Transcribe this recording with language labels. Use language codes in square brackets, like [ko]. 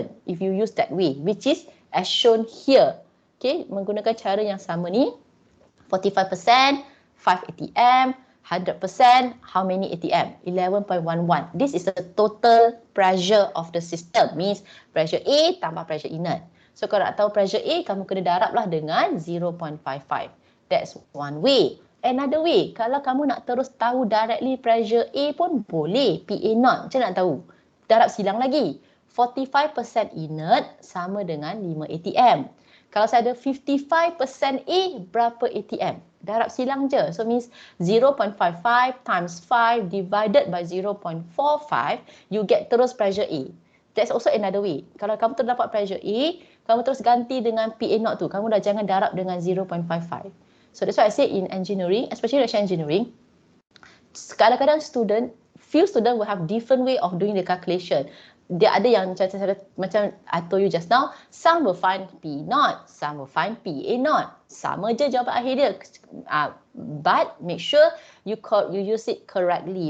[en] If you use that way, which is as shown here. [ms] Okay, menggunakan cara yang sama ni. [en] 45%, 5 ATM. 100%, how many ATM? 11.11. This is the total pressure of the system. [ms] Means pressure A tambah pressure inert. So kalau nak tahu pressure A, kamu kena darablah dengan 0.55. [en] That's one way. Another way, [ms] kalau kamu nak terus tahu directly pressure A pun boleh. PA0. Macam nak tahu? Darab silang lagi. 45% inert sama dengan 5 ATM. Kalau saya ada 55% A, berapa ATM? Darab silang je. [en] So means 0.55 times 5 divided by 0.45, you get terus pressure A. That's also another way. [ms] Kalau kamu terus dapat pressure A, kamu terus ganti dengan PA0 tu. Kamu dah jangan darab dengan 0.55. [en] So that's why I say in engineering, especially reaction engineering, [ms] kadang-kadang [en] few student will have different way of doing the calculation. [ms] Dia ada yang macam [en] I told you just now, some will find P0, some will find PA0. [ms] Sama je jawapan akhir dia. [en] But make sure you use it correctly.